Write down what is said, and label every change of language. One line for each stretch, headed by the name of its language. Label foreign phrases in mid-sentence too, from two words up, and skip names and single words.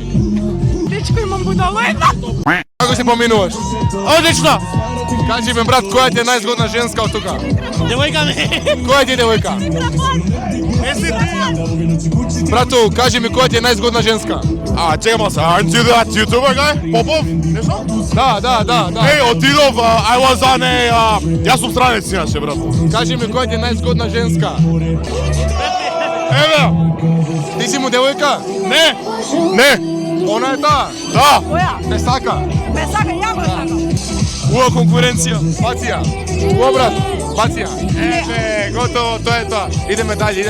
Macedonian: Дечко, имам будало една. Како се поминуваш? Одлично! Кажи ме, брат, која ти е најзгодна женска од тука? Девојка ми. Која ти е девојка? Брату, кажи ми која ти е најзгодна женска? Чекай малце,
English: aren't you that YouTuber guy?
Macedonian: Попов? Нешто? Да. Ей, отидов,
English: I was on a...
Macedonian: Јас сум странец иначе, брат. Кажи ми која ти е најзгодна женска? Еве! Ти си му девојка? Не! Не! Она е таа? Да! Која? Не сака? Ме сака, ја го сакам. Уа конкуренција. Бација. Уо, брат, бација. Еве, готово, тоа е тоа. Идеме дале.